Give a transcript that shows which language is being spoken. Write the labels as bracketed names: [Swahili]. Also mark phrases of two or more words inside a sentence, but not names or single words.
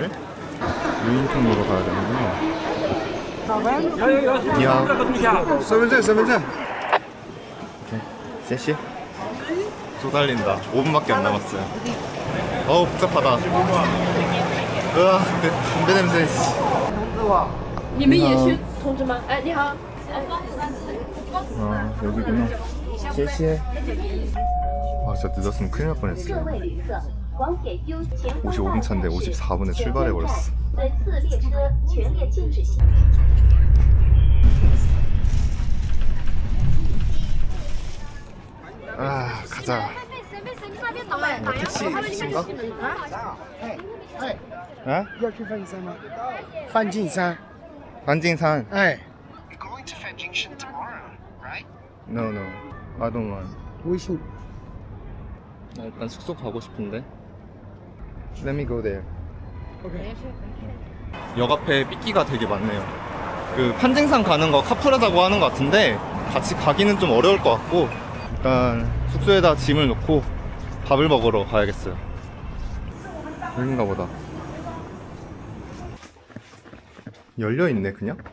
[Korean] 유인통으로 가야 되는구나. 야, [Chinese] 身份证。 [Korean] 셋시? 쏟달린다. 5분밖에 안 남았어요. 어우, 복잡하다. 으아, 담배 냄새. [Chinese] 你们也是同志吗？哎，你好。 [Korean] 아, 여기구나. 셋시. 아, 진짜 늦었으면 큰일 날 뻔했어요. 55분 차인데 54분에 출발해버렸어. 아, 가자. 택시인가? 어? [Chinese] 要去梵净山吗？梵净山。 [Korean] 반징산. [Chinese] 哎， [English] going to Fanjingsheng tomorrow, right? No, no. I don't want. [Chinese] 微信。 [Korean] 나 일단 숙소 가고 싶은데. [English] Let me go there. OK。 [Korean] 역 앞에 삐끼가 되게 많네요. 그 판징산 가는 거 카풀하자고 하는 것 같은데 같이 가기는 좀 어려울 것 같고 일단 숙소에다 짐을 놓고 밥을 먹으러 가야겠어요. 여긴가 보다. 열려있네 그냥?